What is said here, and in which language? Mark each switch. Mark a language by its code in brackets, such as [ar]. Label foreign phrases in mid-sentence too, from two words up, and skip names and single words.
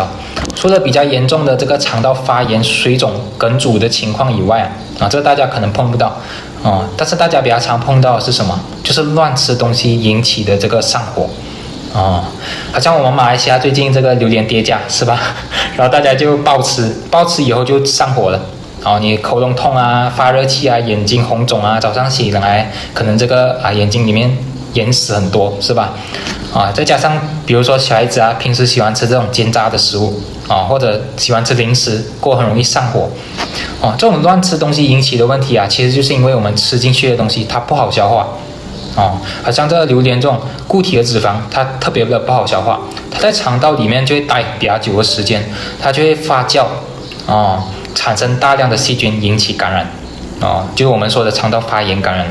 [zh] 除了比較嚴重的這個腸道發炎、水腫、梗阻的情況以外這大家可能碰不到但是大家比較常碰到的是什麼？就是亂吃東西引起的這個上火好像我們馬來西亞最近這個榴蓮跌價是吧？然後大家就暴吃以後就上火了你喉嚨痛發熱氣眼睛紅腫早上起來可能這個眼睛裡面眼屎很多是吧？再加上比如說小孩子平時喜歡吃這種煎炸的食物或者喜歡吃零食，过很容易上火這種亂吃東西引起的問題其實就是因為我們吃進去的東西它不好消化好像這個榴蓮這種固體的脂肪它特別的不好消化，它在腸道裡面就會待比較久的時間，它就會發酵產生大量的細菌引起感染就是我們說的腸道發炎感染了。